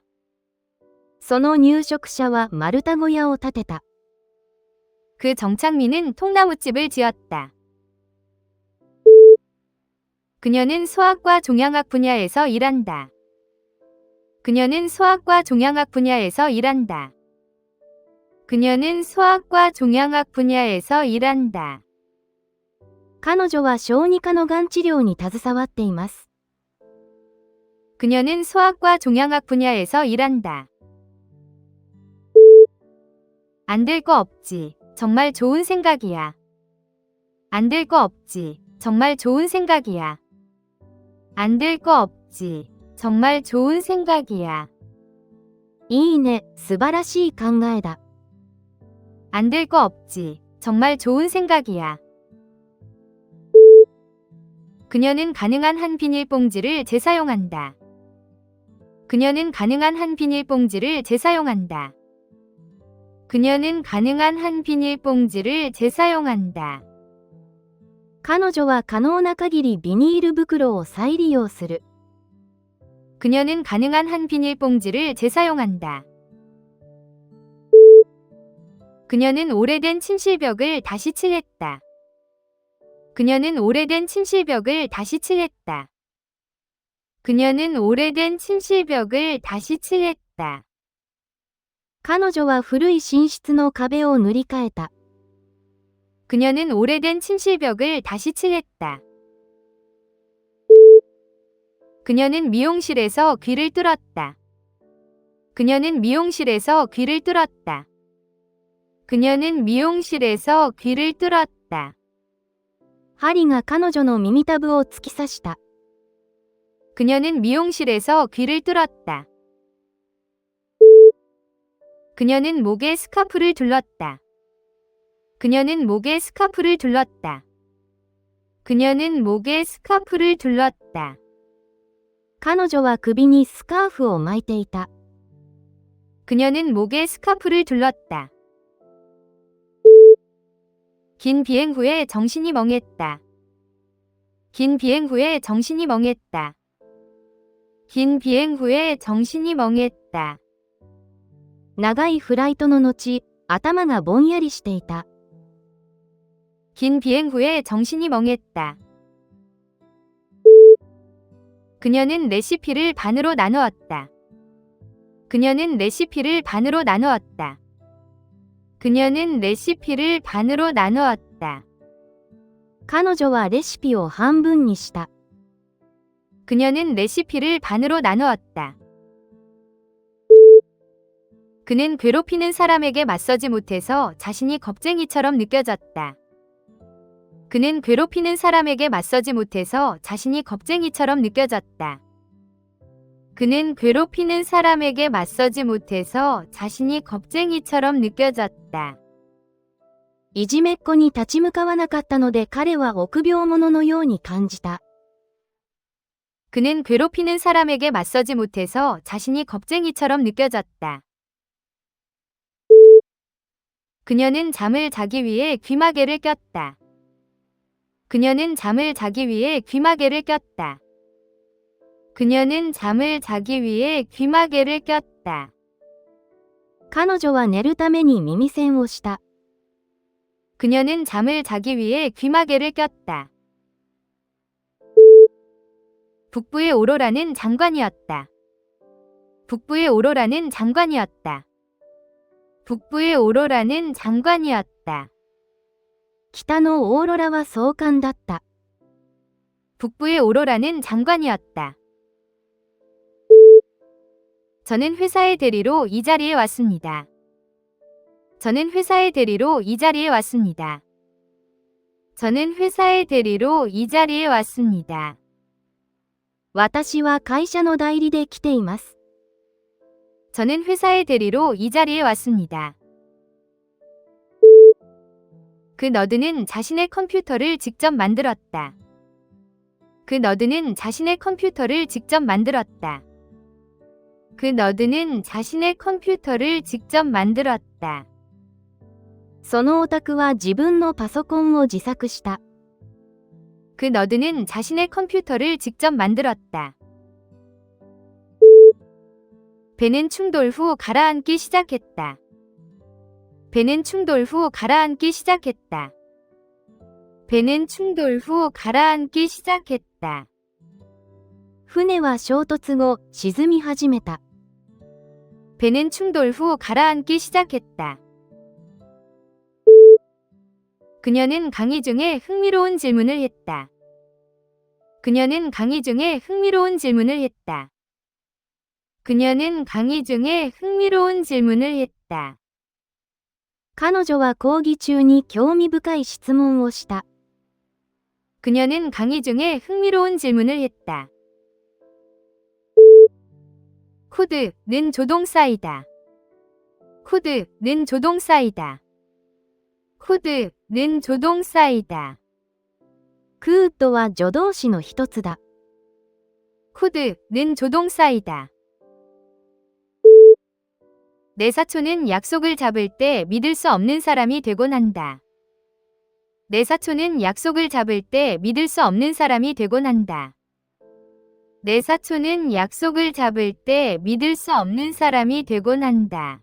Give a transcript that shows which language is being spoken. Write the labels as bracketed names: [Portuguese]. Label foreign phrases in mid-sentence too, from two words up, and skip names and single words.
[Japanese] その入植者は丸太小屋を建てた。 [Korean] 그 정창민은 통나무집을 지었다. 그녀는 수학과 종양학 분야에서 일한다. 그녀는 수학과 종양학 분야에서 일한다. 그녀는 수학과 종양학 분야에서 일한다. [Japanese] 彼女は小児科のがん治療に携わっています。 [Korean] 그녀는 수학과 종양학 분야에서 일한다. 안 될 거 없지. 정말 좋은 생각이야. 안 될 거 없지. 정말 좋은 생각이야. 안 될 거 없지. 정말 좋은 생각이야. [Japanese] いいね、素晴らしい考えだ。 [Korean] 안 될 거 없지. 정말 좋은 생각이야. 그녀는 가능한 한 비닐봉지를 재사용한다. 그녀는 가능한 한 비닐봉지를 재사용한다. 그녀는 가능한 한 비닐봉지를 재사용한다. [Japanese] 彼女は可能な限りビニール袋を再利用する。 [Korean] 그녀는 가능한 한 비닐봉지를 재사용한다. 그녀는 오래된 침실벽을 다시 칠했다. 그녀는 오래된 침실벽을 다시 칠했다. 그녀는 오래된 침실벽을 다시 칠했다. [Japanese] 彼女は古い寝室の壁を塗り替えた。 [Korean] 그녀는 오래된 침실벽을 다시 칠했다. 그녀는 미용실에서 귀를 뚫었다. 그녀는 미용실에서 귀를 뚫었다. 그녀는 미용실에서 귀를 뚫었다. [Japanese] 針が彼女の耳たぶを突き刺した。 [Korean] 그녀는 미용실에서 귀를 뚫었다. 그녀는 목에 스카프를 둘렀다. 그녀는 목에 스카프를 둘렀다. 그녀는 목에 스카프를 둘렀다. [Japanese] 彼女は首にスカーフを巻いていた。 [Korean] 그녀는 목에 스카프를 둘렀다. 긴 비행 후에 정신이 멍했다. 긴 비행 후에 정신이 멍했다. 긴 비행 후에 정신이 멍했다. [Japanese] 長いフライトの後、頭がぼんやりしていた。 [Korean] 긴 비행 후에 정신이 멍했다. 그녀는 레시피를 반으로 나누었다. 그녀는 레시피를 반으로 나누었다. 그녀는 레시피를 반으로 나누었다. [Japanese] 彼女はレシピを半分にした。 [Korean] 그녀는 레시피를 반으로 나누었다. 그는 괴롭히는 사람에게 맞서지 못해서 자신이 겁쟁이처럼 느껴졌다. 그는 괴롭히는 사람에게 맞서지 못해서 자신이 겁쟁이처럼 느껴졌다. 그는 괴롭히는 사람에게 맞서지 못해서 자신이 겁쟁이처럼 느껴졌다. [Japanese] いじめっ子に立ち向かわなかったので彼は臆病者のように感じた。 [Korean] 그는 괴롭히는 사람에게 맞서지 못해서 자신이 겁쟁이처럼 느껴졌다. 그녀는 잠을 자기 위해 귀마개를 꼈다. 그녀는 잠을 자기 위해 귀마개를 꼈다. 그녀는 잠을 자기 위해 귀마개를 꼈다. [Japanese] 彼女は寝るために耳栓をした。 [Korean] 그녀는 잠을 자기 위해 귀마개를 꼈다. 북부의 오로라는 장관이었다. 북부의 오로라는 장관이었다. 북부의 오로라는 장관이었다. [Japanese] 北のオーロラは総監だった。 [Korean] 북부의 오로라는 장관이었다. 저는 회사의 대리로 이 자리에 왔습니다. 저는 회사의 대리로 이 자리에 왔습니다. 저는 회사의 대리로 이 자리에 왔습니다. [Japanese] 私は会社の代理で来ています。 [Korean] 저는 회사의 대리로 이 자리에 왔습니다. 그 너드는 자신의 컴퓨터를 직접 만들었다. 그 너드는 자신의 컴퓨터를 직접 만들었다. 그 너드는 자신의 컴퓨터를 직접 만들었다. [Japanese] そのオタクは自分のパソコンを自作した。 [Korean] 그 너드는 자신의 컴퓨터를 직접 만들었다. 배는 충돌 후 가라앉기 시작했다. 배는 충돌 후 가라앉기 시작했다. 배는 충돌 후 가라앉기 시작했다. [Japanese] 船は衝突後、沈み始めた。 [Korean] 배는 충돌 후 가라앉기 시작했다. 그녀는 강의 중에 흥미로운 질문을 했다. 그녀는 강의 중에 흥미로운 질문을 했다. 그녀는 강의 중에 흥미로운 질문을 했다. [Japanese] 彼女は講義中に興味深い質問をした。 [Korean] 그녀는 강의 중에 흥미로운 질문을 했다. 코드는 조동사이다. 코드는 조동사이다. 코드는 조동사이다. [Japanese] クーッドは助動詞の一つだ。 [Korean] 코드는 조동사이다. 내 사촌은 약속을 잡을 때 믿을 수 없는 사람이 되곤 한다. 내 사촌은 약속을 잡을 때 믿을 수 없는 사람이 되곤 한다. 내 사촌은 약속을 잡을 때 믿을 수 없는 사람이 되곤 한다.